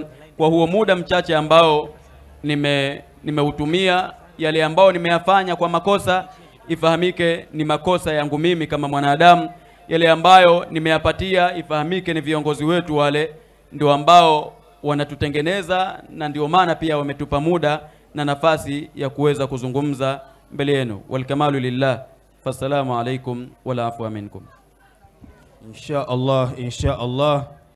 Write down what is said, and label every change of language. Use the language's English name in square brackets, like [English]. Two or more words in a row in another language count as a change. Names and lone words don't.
[Swahili] Kwa huo muda mchache ambao nimeutumia, yale ambao nimeyafanya kwa makosa, ifahamike ni makosa yangu mimi kama mwanadamu. Yale ambayo nimeyapatia, ifahamike ni viongozi wetu wale ndio ambao wanatutengeneza, na ndio maana pia wametupa muda na nafasi ya kuweza kuzungumza mbele yenu. [Arabic] والكمال لله. فالسلام عليكم والعفو منكم. إن شاء الله، إن شاء الله.